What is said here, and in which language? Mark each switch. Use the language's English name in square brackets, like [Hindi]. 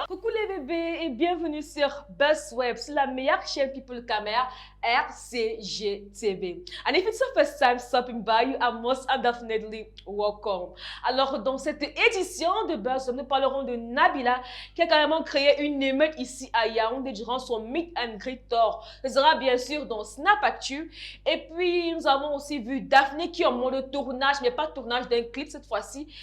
[French] Coucou les bébés et bienvenue sur BuzzWeb, c'est la meilleure chaîne People Camera RCGTV. [English] And if it's the first time stopping by, you are most definitely welcome. [French] Alors dans cette édition de BuzzWeb, nous parlerons de Nabila qui a carrément créé une émeute ici à Yaoundé durant son Meet and Greet Tour. Ce sera bien sûr dans Snap Actu. Et puis nous avons aussi vu Daphné qui est en mode tournage, mais pas tournage d'un clip cette fois-ci.